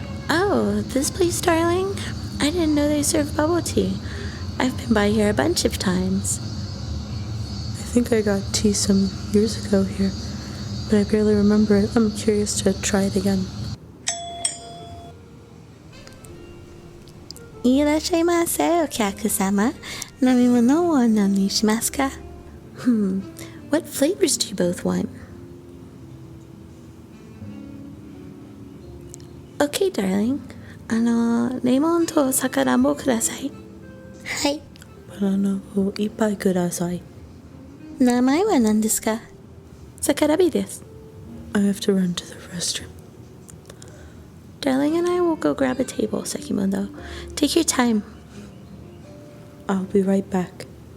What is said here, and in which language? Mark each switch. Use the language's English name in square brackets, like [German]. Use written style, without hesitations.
[English] Oh, this place, darling? I didn't know they serve bubble tea. I've been by here a bunch of times. I think I got tea some years ago here, but I barely remember it. I'm curious to try it again. [Japanese] いらっしゃいませ、お客様。飲み物をお飲みしますか? [English] What flavors do you both want? Okay, darling. [Japanese] レモンとさくらんぼください。はい。バナナを一杯ください。名前は何ですか? Sakurabe です。 [English] I have to run to the restroom. Darling and I will go grab a table, Sekimoto. Take your time. I'll be right back.